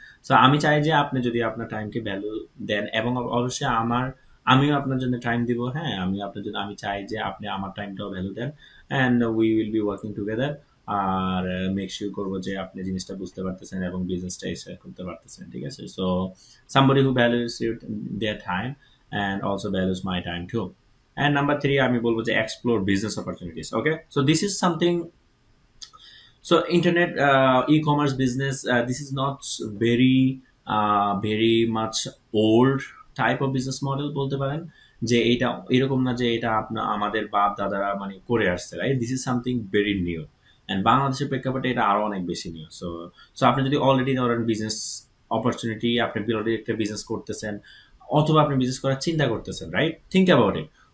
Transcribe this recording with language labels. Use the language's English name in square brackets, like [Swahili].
[Bangla] So আমি চাই যে আপনি যদি আপনার টাইমকে ভ্যালু দেন, এবং অবশ্যই আমিও আপনার জন্য টাইম দিব। হ্যাঁ, আমি আপনার জন্য আমি চাই যে আপনি আমার টাইমটাও value then, [English] And we will be working together. [Bangla] আর make sure করবো যে আপনি জিনিসটা বুঝতে পারতেছেন এবং বিজনেসটা স্টার্ট করতে পারতেছেন। ঠিক আছে, [English] So somebody who values their time and also values my time too. And number three, [Bangla] আমি বলবো যে [English] explore business opportunities. Okay, so this is something, so internet e-commerce business, this is not very much old type of business model [Bangla] বলতে পারেন। যে এটা এরকম না যে এটা আপনার আমাদের বাপ দাদারা মানে করে আসছে, right? [English] this is something very new, [Bangla] and বাংলাদেশের প্রেক্ষাপটে এটা আরো অনেক বেশি নিউ। সো সো আপনি যদি অলরেডি ধরেন বিজনেস অপরচুনিটি, আপনি অলরেডি একটা বিজনেস করতেছেন, অথবা আপনি বিজনেস করার চিন্তা করতেছেন, রাইট, [English] Think about it.